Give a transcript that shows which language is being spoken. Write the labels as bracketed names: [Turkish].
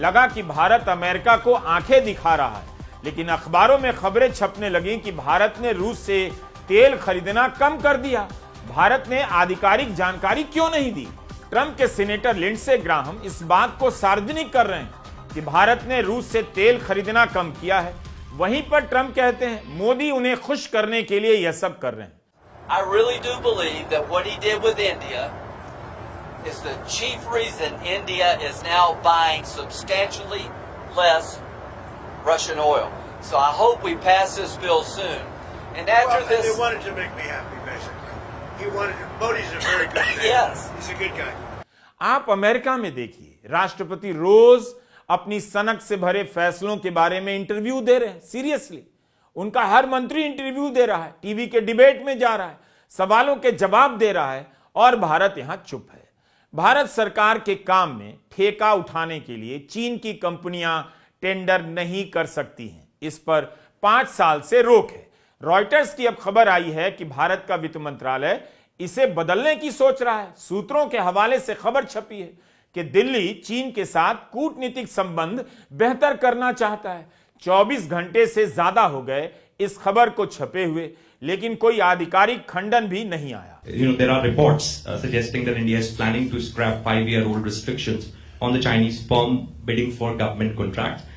[Hindi] लगा कि भारत अमेरिका को आंखें दिखा रहा है, लेकिन अखबारों में खबरें छपने लगी कि भारत ने रूस से तेल खरीदना कम कर दिया। भारत ने आधिकारिक जानकारी क्यों नहीं दी? ट्रंप के सीनेटर लिंडसे ग्राहम इस बात को सार्वजनिक कर रहे हैं कि भारत ने रूस से तेल खरीदना कम किया है। वहीं पर ट्रंप कहते हैं मोदी उन्हें खुश करने के लिए यह सब कर रहे हैं। [English] I really do believe that what he did with India is the chief reason India is now buying substantially less Russian oil. So I hope we pass this bill soon. And after Well, this, they wanted to make me happy, basically. He wanted to, Modi's a very good man. Yes. He's a good guy. [Hindi] आप America में देखिए, राष्ट्रपति रोज अपनी सनक से भरे फैसलों के बारे में इंटरव्यू दे रहे हैं। सीरियसली, उनका हर मंत्री इंटरव्यू दे रहा है, टीवी के डिबेट में जा रहा है, सवालों के जवाब दे रहा है, और भारत यहां चुप है। भारत सरकार के काम में ठेका उठाने के लिए चीन की कंपनियां टेंडर नहीं कर सकती हैं। इस पर 5 साल से रोक है। रॉयटर्स की अब खबर आई है कि भारत का वित्त मंत्रालय इसे बदलने की सोच रहा है। सूत्रों के हवाले से खबर छपी है कि दिल्ली चीन के साथ कूटनीतिक संबंध बेहतर करना चाहता है। 24 घंटे से ज्यादा हो गए इस खबर को छपे हुए, लेकिन कोई आधिकारिक खंडन भी नहीं आया। [English] There are reports suggesting that India is planning to scrap 5-year-old restrictions on the Chinese firm bidding for government contracts.